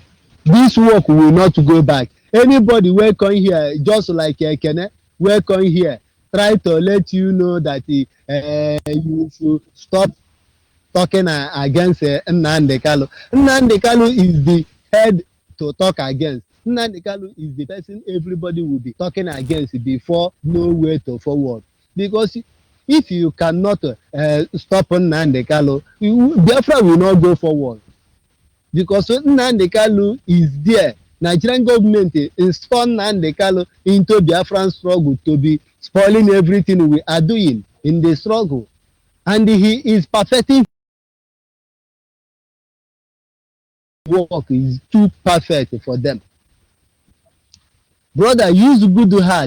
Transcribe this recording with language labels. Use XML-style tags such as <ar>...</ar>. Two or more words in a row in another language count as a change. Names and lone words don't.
<en>This work will not go back. Anybody wey come here, just like Ekene, wey come here, try to let you know that you should stop talking against Nnamdi Kanu. Nnamdi Kanu is the head to talk against. Nnamdi Kanu is the person everybody will be talking against before know where to forward. Because if you cannot stop Nnamdi Kanu, Biafra will not go forward. Because Nnamdi Kanu is there. Nigerian government install Nnamdi Kanu into Biafran struggle to be spoiling everything we are doing in the struggle. And he is perfecting work is too perfect for them. Brother, use good heart.</en>